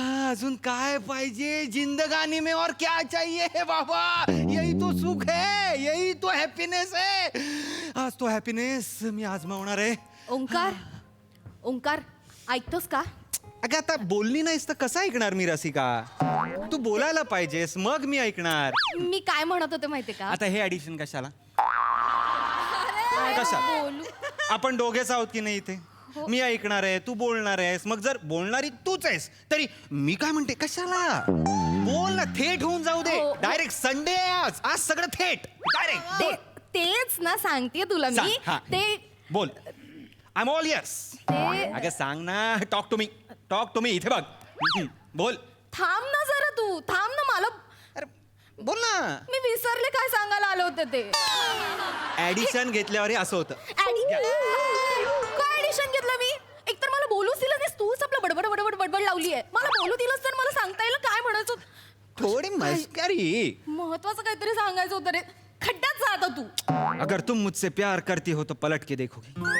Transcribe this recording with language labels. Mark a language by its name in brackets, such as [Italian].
[Marathi] अजून काय पाहिजे [Hindi] जिंदगानी में, और क्या चाहिए है बाबा. यही तो सुख है, यही तो हॅपीनेस है. [Marathi] आज तो हॅपीनेस मी आजमावणार आहे. ओंकार ऐकतोस का? अगं आता बोलली नाहीस तर कसं ऐकणार मी रसिका. तू बोलायला पाहिजेस, मग मी ऐकणार. मी काय म्हणत होते माहितीये का? आता हे ॲडिशन कशाला, कशा? आपण दोघेच आहोत की नाही इथे. मी ऐकणार आहे, तू बोलणार आहेस. मग जर बोलणारी तूच आहेस तरी मी काय म्हणते, कशाला बोल ना, थेट होऊन जाऊ दे. डायरेक्ट संडे आज, आज सगळं थेट डायरेक्ट. तेच ना सांगते तुला मी. ते [English] बोल. I am all yes. [Marathi] अगं सांग ना, [English] Talk to me. [Marathi] इथे बघ, बोल. थांब ना जरा, तू थांब ना. मला बोल ना. मी विसरले काय सांगायला आले होते ते. ऍडिशन घेतल्यावर असं होतं. काय ऍडिशन घेतलं मी? एकतर मला बोलूच दिलं नाही, तूच आपलं बडबड बडबड बडबड लावली आहे. मला बोलू दिलंस तर मला सांगता येईल काय म्हणायचं. थोडी मस्करी. महत्वाचं काहीतरी सांगायचं होतं रे. खड्ड्यात जा आता तू. [Hindi] अगर तुम मुझसे प्यार करती हो तो पलट के देखोगी.